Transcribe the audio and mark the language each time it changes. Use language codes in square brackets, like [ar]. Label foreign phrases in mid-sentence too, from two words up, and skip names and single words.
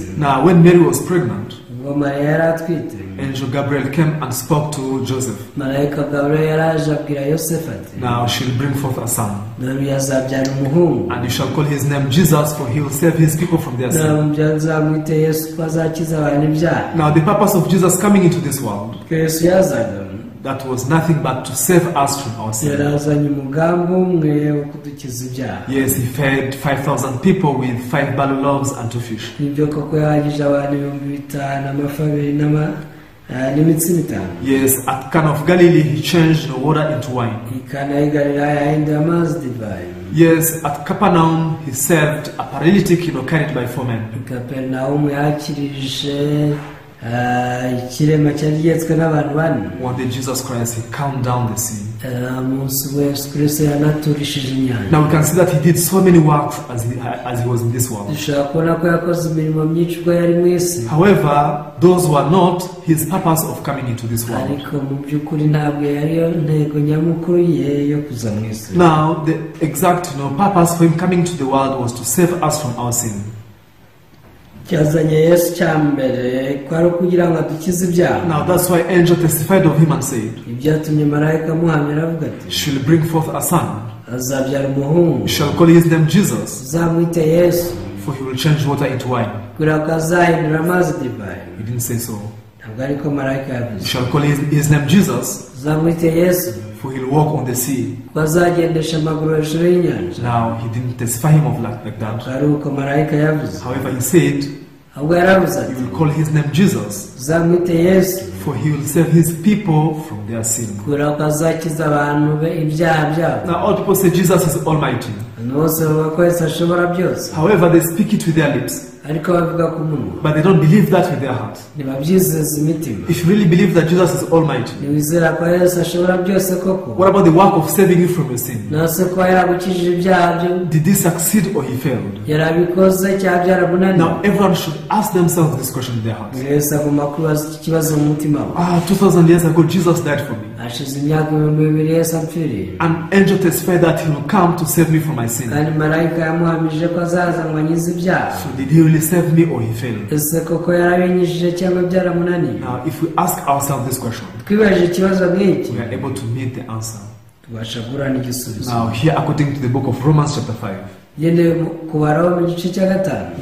[en] Now when Mary was pregnant, [rw] ubwo mariya yari atwite, [en] angel Gabriel came and spoke to Joseph. [rw] marayika gaburiyeli yaraje abwira yosefu ati, [en] Now she'll bring forth a son, [rw] dore azabyara umuhungu, [en] and you shall call his name Jesus, for he will save his people from their sin. [rw] nzamubyaza nzamwite yesu ko azakiza abantu ibyaha. [en] Now the purpose of Jesus coming into this world, [rw] yesu yazaga, [en] that was nothing but to save us from our sin. [rw] yarazanye umugambi umwe wo kudukiza ibyaha. [en] Yes, he fed 5,000 people with 5 barley loaves and 2 fish. [rw] nibyo koko yahagije abantu 5,000 amafi 2 n'imitsima 5. [en] Yes, at Cana of Galilee, he changed the water into wine. [rw] ikana y'i galilaya yahinduye amazi divayi. [en] Yes, at Capernaum, he saved a paralytic, carried by 4 men. [rw] i kaperinawumu yakirije ikirema cyari gihetswe n'abantu 4. [en] One day, Jesus Christ, he calmed down the sea. [rw] umunsi we yesu kristo yanaturishije inyanja. [en] Now we can see that he did so many works as he was in this world. [rw] dushobora kubona ko yakoze imirimo myinshi ubwo yari mu isi. [en] However, those were not his purpose of coming into this world. [rw] ariko mu by'ukuri ntabwo yariyo ntego nyamukuru ye yo kuza mu isi. [en] Now, the exact purpose for him coming to the world was to save us from our sin. [rw] cyazanye yesu cya mbere kwari ukugira ngo adukize ibyaha. [en] Now, that's why angel testified of him and said, [rw] ibyatumye marayika amuhamya avuga ati, [en] she'll bring forth a son. [rw] azabyara umuhungu, [en] You shall call his name Jesus, [rw] uzamwite yesu, [en] for he will change water into wine. [rw] kugira ko azahindura amazi divayi. [en] He didn't say so. [rw] ntabwo ariko marayika [en] You [rw] yavuze. [en] shall call his name Jesus, [rw] uzamwite yesu, [en] for he'll walk on the sea. [rw] ko azagendesha amaguru hejuru y'inyanja. [en] Now, he didn't testify him of like that. [rw] ntabwo ari uko marayika yavuze. [en] However, he said, [rw] ahubwo yaravuze [en] you [rw] ati, [en] will call his name Jesus, [rw] uzamwite yesu, [en] for he will save his people from their sin. [rw] kugira ko azakiza abantu be ibyaha byabo. [en] Now, all people say Jesus is almighty. [rw] abantu bose bavuga ko yesu ashobora byose, [en] However, they speak it with their lips, [rw] ariko bavuga ku munwa, [en] but they don't believe that with their heart. [rw] ntibabyizeza imitima. [en] If you really believe that Jesus is almighty, [rw] ntiwizera ko yesu ashobora byose koko? [en] what about the work of saving you from your sin? [rw] nase ko yaragukijije ibyaha byo, [en] Did he succeed or he failed? [rw] yarabikoze cyangwa byaramunaniye? [en] Now, everyone should ask themselves this question in their hearts. [rw] buri wese agomba kubaza iki kibazo mu mutima we. [en] 2,000 years ago, Jesus died for me. [rw] hashize imyaka 2,000 yesu ampfiriye, [en] An angel testified that he will come to save me from my sin. [rw] kandi marayika yamuhamije ko azaza ngo ankize ibyaha. [en] So did he really save me or he failed? [rw] ese koko yarabinyujije cyangwa byaramunaniye? [en] Now, if we ask ourselves this question, [rw] twibajije ikibazo nk'iki, [en] we are able to meet the answer. [rw] tubasha guhura n'igisubizo. [en] Now, here, according to the book of Romans chapter 5, [rw] gendeye ku Baroma mu gice cya 5,